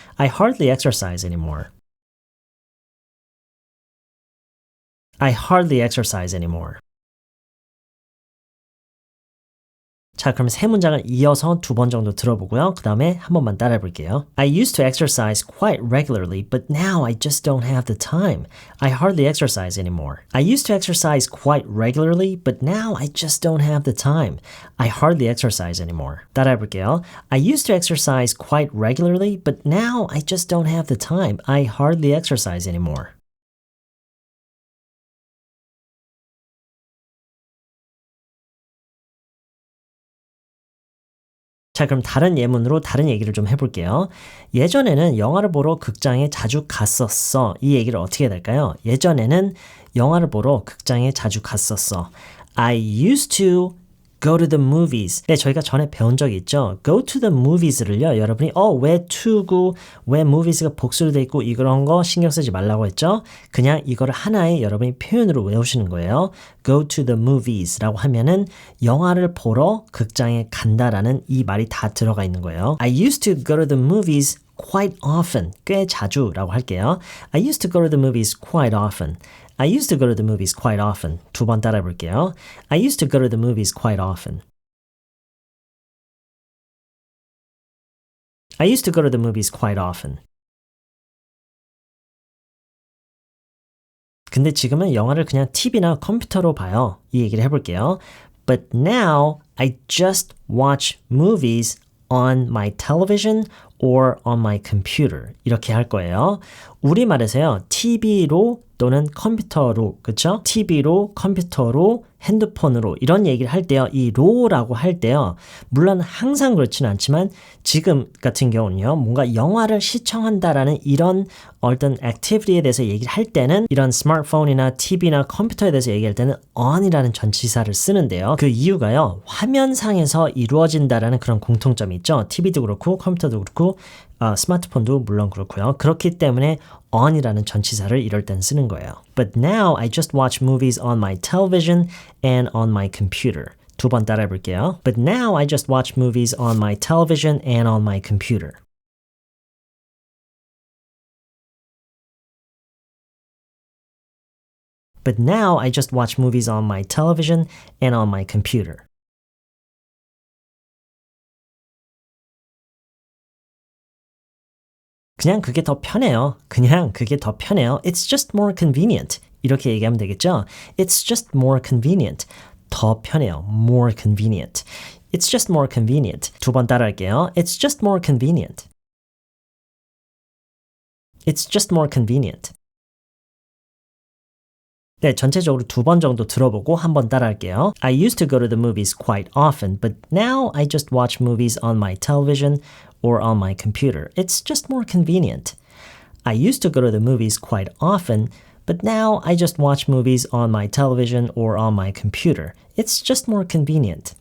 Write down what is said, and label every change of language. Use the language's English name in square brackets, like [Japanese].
[English] I hardly exercise anymore. I hardly exercise anymore. [Korean] 자, 그럼 세 문장을 이어서 두 번 정도 들어보고요. 그 다음에 한 번만 따라해 볼게요. [English] I used to exercise quite regularly, but now I just don't have the time. I hardly exercise anymore. I used to exercise quite regularly, but now I just don't have the time. I hardly exercise anymore. [Korean] 따라해 볼게요. [English] I used to exercise quite regularly, but now I just don't have the time. I hardly exercise anymore. [Korean] 자, 그럼 다른 예문으로 다른 얘기를 좀 해볼게요. 예전에는 영화를 보러 극장에 자주 갔었어. 이 얘기를 어떻게 해야 될까요? 예전에는 영화를 보러 극장에 자주 갔었어. [English] I used to go to the movies. [Korean] 네, 저희가 전에 배운 적이 있죠. [English] go to the movies [Korean] 를요. 여러분이 왜 to고 왜 movies가 복수로 돼 있고 이런 거 신경 쓰지 말라고 했죠. 그냥 이거를 하나의 여러분이 표현으로 외우시는 거예요. [English] go to the movies [Korean] 라고 하면은 영화를 보러 극장에 간다라는 이 말이 다 들어가 있는 거예요. [English] I used to go to the movies quite often. [Korean] 꽤 자주라고 할게요. [English] I used to go to the movies quite often. I used to go to the movies quite often. [Korean] 두 번 따라해 볼게요. [English] I used to go to the movies quite often. I used to go to the movies quite often. [Korean] 근데 지금은 영화를 그냥 TV나 컴퓨터로 봐요. 이 얘기를 해볼게요. [English] But now I just watch movies on my television or on my computer. [Korean] 이렇게 할 거예요. 우리말에서요. TV로 또는 컴퓨터로, 그쵸? TV로, 컴퓨터로, 핸드폰으로 이런 얘기를 할 때요. 이 로라고 할 때요. 물론 항상 그렇지는 않지만 지금 같은 경우는요. 뭔가 영화를 시청한다라는 이런 어떤 액티비티에 대해서 얘기를 할 때는 이런 스마트폰이나 TV나 컴퓨터에 대해서 얘기할 때는 on이라는 전치사를 쓰는데요. 그 이유가요. 화면상에서 이루어진다라는 그런 공통점이 있죠. TV도 그렇고 컴퓨터도 그렇고 스마트폰도 물론 그렇고요. 그렇기 때문에 on이라는 전치사를 이럴 땐 쓰는 거예요. [English] But now I just watch movies on my television and on my computer. [Korean] 두 번 따라해 볼게요. [English] But now I just watch movies on my television and on my computer. But now I just watch movies on my television and on my computer. [Korean] 그냥 그게 더 편해요. 그냥 그게 더 편해요. [English] It's just more convenient. [Korean] 이렇게 얘기하면 되겠죠? [English] It's just more convenient. [Korean] 더 편해요. [English] More convenient. It's just more convenient. [Korean] 두 번 따라할게요. [English] It's just more convenient. It's just more convenient. [Korean] 네, 전체적으로 두 번 정도 들어보고 한 번 따라할게요. [English] I used to go to the movies quite often, but now I just watch movies on my television or on my computer. It's just more convenient. I used to go to the movies quite often, but now I just watch movies on my television or on my computer. It's just more convenient.